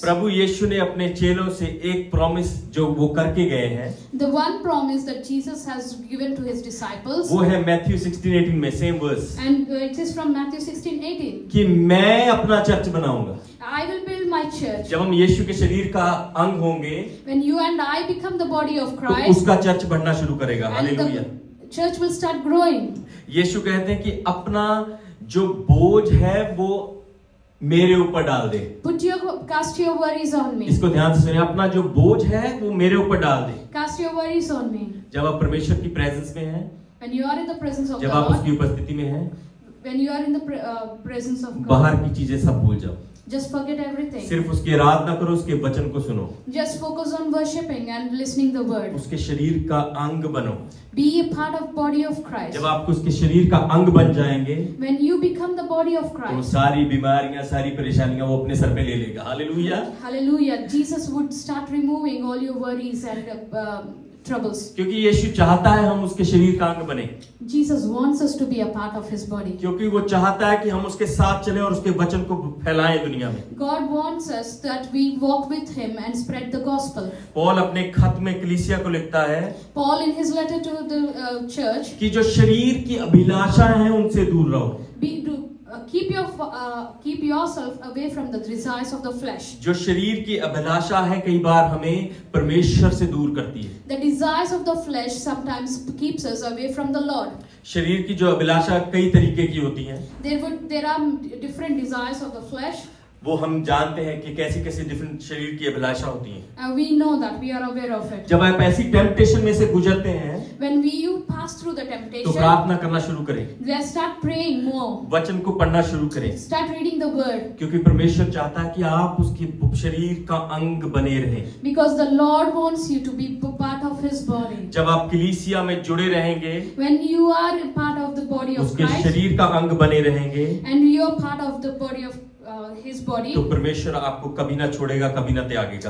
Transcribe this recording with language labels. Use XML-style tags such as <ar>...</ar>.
<hi>प्रभु यीशु ने अपने चेलों से एक प्रॉमिस जो वो करके गए हैं,</hi> <en>The one promise that Jesus has given to his disciples,</en> <hi>वो है मैथ्यू 16:18 में, same verse,</hi> <en>and it is from Matthew 16:18.</en> <hi>कि मैं अपना चर्च बनाऊंगा।</hi> <en>I will build my church.</en> <hi>जब हम यीशु के शरीर का अंग होंगे,</hi> <en>When you and I become the body of</en> <hi>तो</hi> <en>Christ,</en> <hi>उसका चर्च बढ़ना शुरू करेगा।</hi> <en>and</en> <hi>hallelujah.</hi> <en>the church will start growing.</en> <hi>यीशु कहते हैं कि अपना जो बोझ है वो मेरे ऊपर डाल दे।</hi> <en>Cast your worries on me.</en> <hi>इसको ध्यान से सुनिए, अपना जो बोझ है वो मेरे ऊपर डाल दे।</hi> <en>Cast your worries on me.</en> <hi>जब आप परमेश्वर की प्रेजेंस में हैं,</hi> <en>When you are in the presence of</en> <hi>जब</hi> <en>the</en> <hi>आप</hi> <en>Lord,</en> <hi>उसकी उपस्थिति में हैं,</hi> <en>when you are in the presence of God,</en> <hi>बाहर की चीजें सब भूल जाओ,</hi> <en>just forget everything.</en> <hi>सिर्फ उसकी आराधना करो, उसके वचन को सुनो,</hi> <en>Just focus on worshiping and listening the word.</en> <hi>उसके शरीर का अंग बनो।</hi> <en>Be a part of body of Christ.</en> <hi>जब आप उसके शरीर का अंग बन जाएंगे,</hi> <en>When you become the body of</en> <hi>तो</hi> <en>Christ,</en> <hi>सारी बीमारियां, सारी परेशानियां वो अपने सर पे ले लेगा। Hallelujah.</hi> <en>hallelujah, Jesus would start removing all your worries and troubles.</en> <hi>क्योंकि यीशु चाहता है हम उसके शरीर का अंग बने,</hi> <en>Jesus wants us to be a part of his body.</en> <hi>क्योंकि वो चाहता है कि हम उसके साथ चलें और उसके वचन को फैलाएं दुनिया में।</hi> <en>God wants us that we walk with him and spread the gospel.</en> <hi>Paul अपने खत में कलीसिया को लिखता है</hi> <en>Paul in his letter to the church,</en> <hi>कि जो शरीर की अभिलाषाएं हैं उनसे दूर रहो।</hi> <en>keep yourself away from the desires of the flesh.</en> <hi>जो शरीर की अभिलाषा है कई बार हमें परमेश्वर से दूर करती है।</hi> <en>The desires of the flesh sometimes keeps us away from the Lord.</en> <hi>शरीर की जो अभिलाषा कई तरीके की होती हैं,</hi> <en>There are different desires of the flesh.</en> <hi>वो हम जानते हैं कि कैसी कैसी डिफरेंट शरीर की अभिलाषा होती हैं।</hi> <en>We know that, we are aware of it.</en> <hi>जब आप ऐसी टेम्पटेशन में से गुजरते हैं,</hi> <en>When you pass through the</en> <hi>तो</hi> <en>temptation,</en> <hi>प्रार्थना करना शुरू करें,</hi> <en>let's start praying more.</en> <hi>वचन को पढ़ना शुरू करें,</hi> <en>Start reading the word.</en> <hi>क्योंकि परमेश्वर चाहता है कि आप उसके शरीर का अंग बने रहें।</hi> <en>Because the Lord wants you to be part of his body.</en> <hi>जब आप कलीसिया में जुड़े रहेंगे,</hi> <en>When you are a part of the body of</en> <hi>उसके</hi> <en>Christ,</en> <hi>शरीर का अंग बने रहेंगे,</hi> <en>and you are part of the body of his body,</en> <hi>तो परमेश्वर आपको कभी ना छोड़ेगा, कभी ना त्यागेगा।</hi>